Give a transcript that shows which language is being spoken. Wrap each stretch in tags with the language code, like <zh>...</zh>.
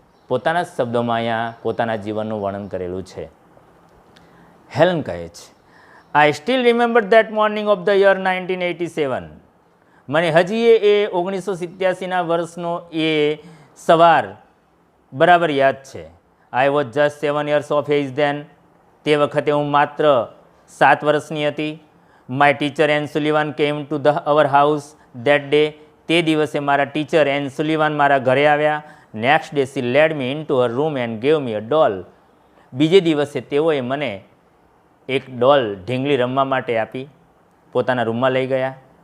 <gu>પોતાના જ શબ્દોમાં અહીંયા પોતાના જીવનનું વર્ણન કરેલું છે. હેલન કહે છે,</gu> <en>I still remember that morning of the year 1987.</en> <gu>મને હજી એ 1987ના વર્ષનો એ સવાર બરાબર યાદ છે.</gu> <en>I was just 7 years of age then.</en> <gu>તે વખતે હું માત્ર 7 વર્ષની હતી.</gu> <en>My teacher Ann Sullivan came to the our house that day.</en> <gu>તે દિવસે મારા ટીચર એન સુલિવાન મારા ઘરે આવ્યા.</gu> <en>Next day she led me into her room and gave me a doll.</en> <gu>બીજે દિવસે તેઓએ મને એક ડોલ ઢીંગલી રમવા માટે આપી, પોતાના રૂમમાં લઈ ગયા.</gu>